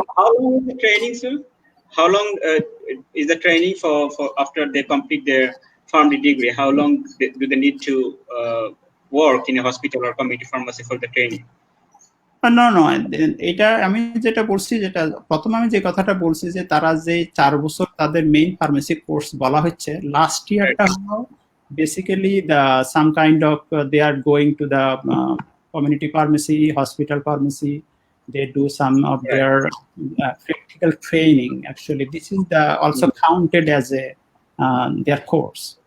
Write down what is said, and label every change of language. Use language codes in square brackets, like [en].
[en] how long is the training, sir? How long is the training for after they complete their pharmacy degree? How long do they need to work in a hospital or community pharmacy for the training? [bn] No, এটা আমি যেটা বলছি, যেটা প্রথম আমি যে কথাটা বলছি যে তারা যে 4 বছর তাদের মেইন ফার্মেসি কোর্স বলা হচ্ছে, লাস্ট ইয়ারটা হলো basically [en] some kind of they are going to the community pharmacy, hospital pharmacy, they do some of their practical training. Actually, this is also counted as a their course.